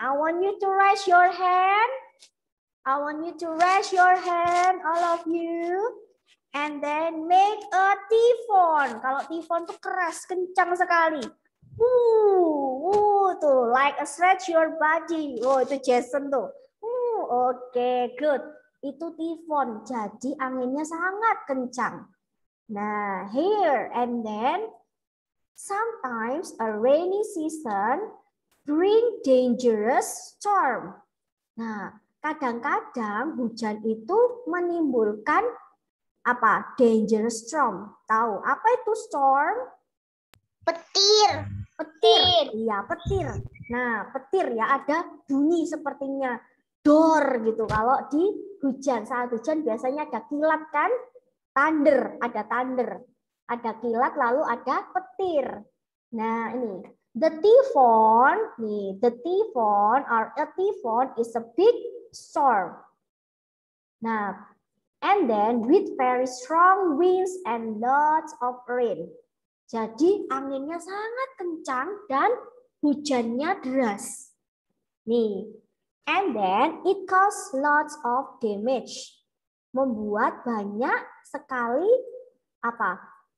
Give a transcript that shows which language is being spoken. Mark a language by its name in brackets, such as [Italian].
[English] I want you to raise your hand. All of you. And then make a typhoon. [Indonesian] Kalau typhoon tuh keras, kencang sekali. [English] Tuh, like a stretch your body. [Indonesian] Oh, itu Jason tuh. Oke, good. Itu typhoon. Jadi anginnya sangat kencang. [English] Nah, here and then sometimes a rainy season bring dangerous storm. [Indonesian] Nah, kadang-kadang hujan itu menimbulkan apa? [English] Dangerous storm. [Indonesian] Tahu apa itu [English] storm? [Indonesian] Petir. Petir. Iya, petir. Nah, petir ya ada bunyi sepertinya dor gitu. Kalau di hujan, saat hujan biasanya ada kilat kan? Thunder, ada thunder. Ada kilat lalu ada petir. [English] Nah, ini the typhoon, nih, the typhoon or a typhoon is a big storm. Nah, and then with very strong winds and lots of rain. [Indonesian] Jadi anginnya sangat kencang dan hujannya deras. [English] Nih, and then it cause lots of damage. [Indonesian] Membuat banyak sekali apa?